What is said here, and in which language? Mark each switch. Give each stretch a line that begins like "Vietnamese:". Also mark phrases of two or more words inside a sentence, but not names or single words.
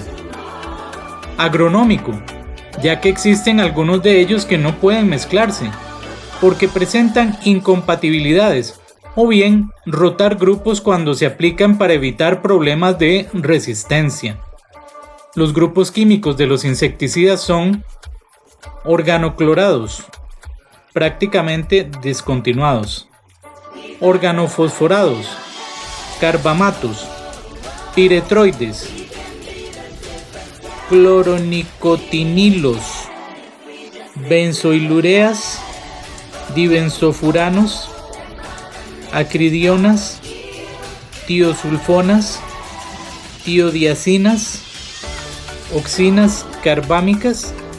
Spanish: Agronómico, ya que existen algunos de ellos que no pueden mezclarse, porque presentan incompatibilidades, o bien rotar grupos cuando se aplican para evitar problemas de resistencia. Los grupos químicos de los insecticidas son organoclorados, prácticamente descontinuados, organofosforados, carbamatos, piretroides, cloronicotinilos, benzoilureas, dibenzofuranos, acridionas, tiosulfonas, tiodiacinas, oxinas carbámicas,